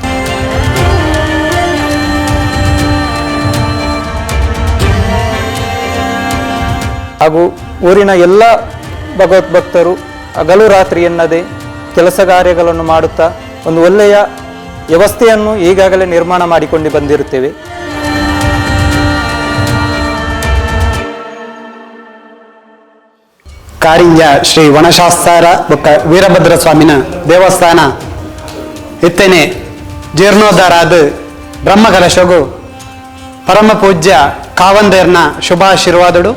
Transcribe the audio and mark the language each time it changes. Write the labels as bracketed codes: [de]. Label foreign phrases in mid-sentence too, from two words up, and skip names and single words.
[kn] ಹಾಗೂ ಊರಿನ ಎಲ್ಲ ಭಗವದ್ಭಕ್ತರು ಹಗಲು ರಾತ್ರಿ ಎನ್ನದೇ ಕೆಲಸ ಕಾರ್ಯಗಳನ್ನು ಮಾಡುತ್ತಾ ಒಂದು ಒಳ್ಳೆಯ ವ್ಯವಸ್ಥೆಯನ್ನು ಈಗಾಗಲೇ ನಿರ್ಮಾಣ ಮಾಡಿಕೊಂಡು ಬಂದಿರುತ್ತೇವೆ. [tcy] ಕಾರಿಂಜ ಶ್ರೀ ವನಶಾಸ್ತ್ರ ಬೊಕ್ಕ ವೀರಭದ್ರ ಸ್ವಾಮಿನ ದೇವಸ್ಥಾನ ಇತ್ತೇನೆ ಜೀರ್ಣೋದ್ಧಾರ ಆದ ಬ್ರಹ್ಮಕಲಶಗು ಪರಮ ಪೂಜ್ಯ ಕಾವಂದೇರ್ನ ಶುಭಾಶೀರ್ವಾದಗಳು.